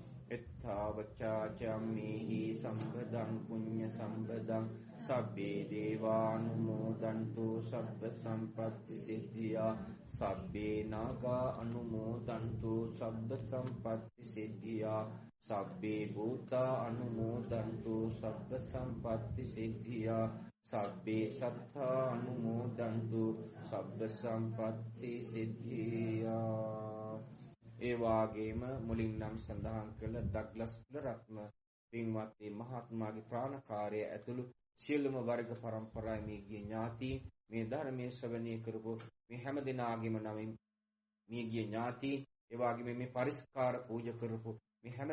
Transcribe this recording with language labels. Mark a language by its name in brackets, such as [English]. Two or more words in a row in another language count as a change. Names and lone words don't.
[Pali] එත්තාවචා චම්මේහි සම්පදං පුඤ්ඤ සම්පදං සබ්බේ දේවානුමෝදන්තු සබ්බ සම්පත්ති සිද්ධියා. සබ්බේ නාගා අනුමෝදන්තු සබ්බ සම්පත්ති සිද්ධියා. සබ්බේ භූතා අනුමෝදන්තු සබ්බ සම්පත්ති සිද්ධියා. සබ්බේ සත්තා අනුමෝදන්තු සබ්බ සම්පත්ති සිද්ධියා. [Sinhala] ඒ වාගේම මුලින් නම් සඳහන් කළ ඩග්ලස් කුලරත්න පින්වත් මහත්මයාගේ ප්‍රාණකාරය ඇතුළු සියලුම වර්ග පරම්පරාවේ මේ ගිය ඥාතීන් මේ ධර්මයේ ශ්‍රවණය කරපු මේ හැම දිනාගෙම නමින් මේ ගිය ඥාතීන් ඒ වාගේම මේ පරිස්කාර පූජා කරපු මේ හැම